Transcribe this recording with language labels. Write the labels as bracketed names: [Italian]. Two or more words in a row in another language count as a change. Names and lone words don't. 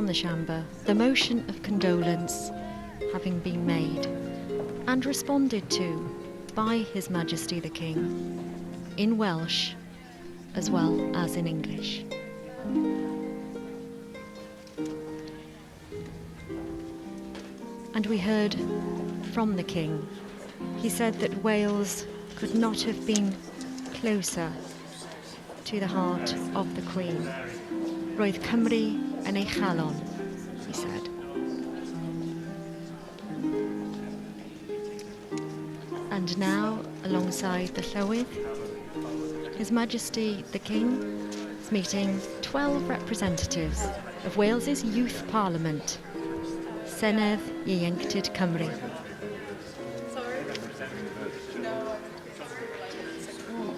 [English] the chamber, the motion of condolence having been made and responded to by His Majesty the King in Welsh as well as in English. And we heard from the King. He said that Wales could not have been closer to the heart of the Queen. [Welsh] Roedd Cymru yn ei chalon, [English] he said. And now, alongside the Llywydd, His Majesty the King is meeting 12 representatives of Wales's Youth Parliament, Senedd Ieuenctid Cymru.